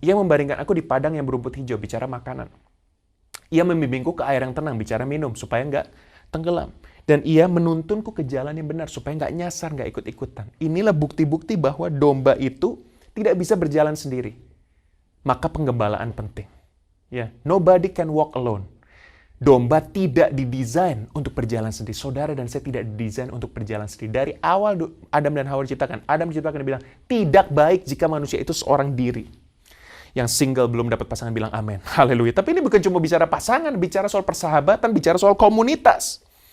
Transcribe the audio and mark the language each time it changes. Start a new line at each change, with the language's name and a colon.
Indonesian: Ia membaringkan aku di padang yang berumput hijau, bicara makanan. Ia membimbingku ke air yang tenang, bicara minum, supaya nggak tenggelam. Dan ia menuntunku ke jalan yang benar, supaya nggak nyasar, nggak ikut-ikutan. Inilah bukti-bukti bahwa domba itu tidak bisa berjalan sendiri. Maka penggembalaan penting.
English: Ya, nobody can walk alone.
Indonesian: Domba tidak didesain untuk berjalan sendiri. Saudara dan saya tidak didesain untuk berjalan sendiri. Dari awal Adam dan Hawa diciptakan, Adam diciptakan dan bilang, tidak baik jika manusia itu seorang diri. Yang single belum dapat pasangan bilang amin. Haleluya. Tapi ini bukan cuma bicara pasangan, bicara soal persahabatan, bicara soal komunitas.